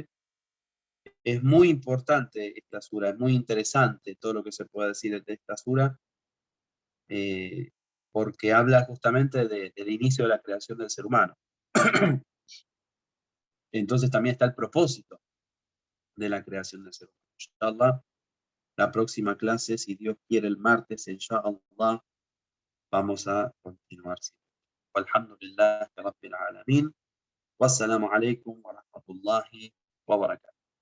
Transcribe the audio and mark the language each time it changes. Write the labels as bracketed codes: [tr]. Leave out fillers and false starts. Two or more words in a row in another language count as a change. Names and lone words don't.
[es] Es muy importante esta sura, es muy interesante todo lo que se puede decir de esta sura, porque habla justamente del inicio de la creación del ser humano. Entonces también está el propósito de la creación del ser humano. Inshallah, la próxima clase, si Dios quiere, el martes, inshallah, vamos a continuar. [ar] الحمد لله رب العالمين والسلام عليكم ورحمة الله وبركاته.